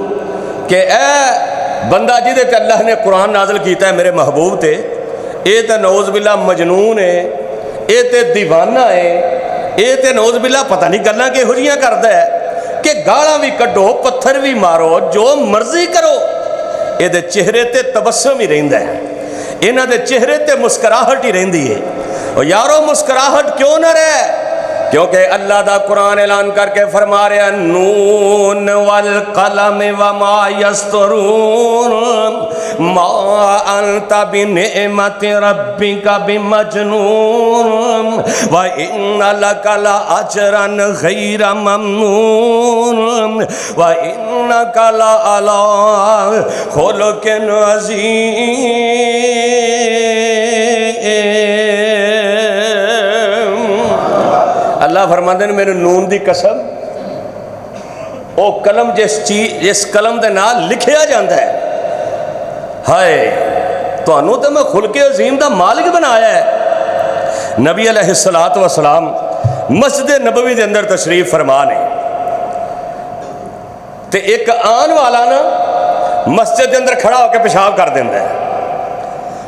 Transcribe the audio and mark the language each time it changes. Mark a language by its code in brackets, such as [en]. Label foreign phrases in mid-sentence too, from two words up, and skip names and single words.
[pa] کہ اے بندہ جیدے تے اللہ نے قرآن نازل کیتا ہے میرے محبوب تے، یہ تو [ar] نعوذ بالله [pa] مجنون ہے، یہ تو دیوانہ ہے، یہ تو [ar] نعوذ بالله [pa] پتہ نہیں گلاں کہو جہیاں کردا ہے کہ گالاں بھی کڈھو، پتھر بھی مارو، جو مرضی کرو، یہ چہرے تے تبسم ہی رہندا ہے، اِنہاں دے چہرے تے مسکراہٹ ہی رہندی ہے. اور یارو مسکراہٹ کیوں نہ رہے، کیونکہ اللہ دا قرآن اعلان کر کے فرما رہا [ar] نون والقلم وما يسطرون ما أنت بنعمة ربك بمجنون وإن لك لأجرا غير ممنون وإنك لعلى خلق عظيم. [pa] اللہ فرماتے ہیں میرے نون کی قسم، وہ قلم جس قلم کے نال لکھیا جاتا ہے، ہائے تہانوں تو میں خلق عظیم کا مالک بنایا ہے. نبی [ar] عليه الصلاة والسلام [pa] مسجد نبوی کے اندر تشریف فرما نے، تے اک آن والا نا مسجد کے اندر کھڑا ہو کر پیشاب کر دیندا ہے.